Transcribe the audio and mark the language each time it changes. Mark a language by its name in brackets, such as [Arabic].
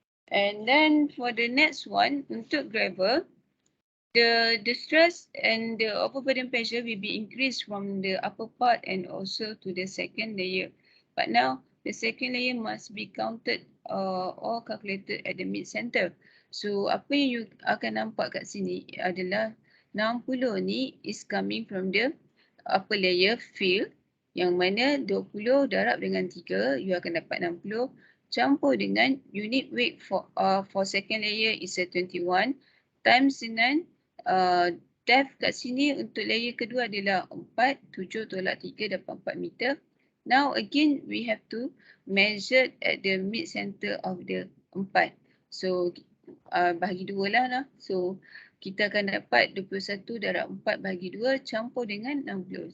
[English] And then for the next one, untuk gravel, the stress and the overburden pressure will be increased from the upper part and also to the second layer. But now the second layer must be counted or calculated at the mid center. [Malay] So apa yang you akan nampak kat sini adalah 60 ni [English] is coming from the upper layer field, [Malay] yang mana 20 darab dengan 3, you akan dapat 60, campur dengan [English] unit weight for second layer is 21 times [Malay] dengan depth kat sini untuk layer kedua adalah 4, 7 tolak 3 dapat 4 meter. [English] Now again we have to measure at the mid center of the 4. [Malay] So bahagi 2 lah. So kita akan dapat 21 darab 4 bahagi 2 campur dengan 60.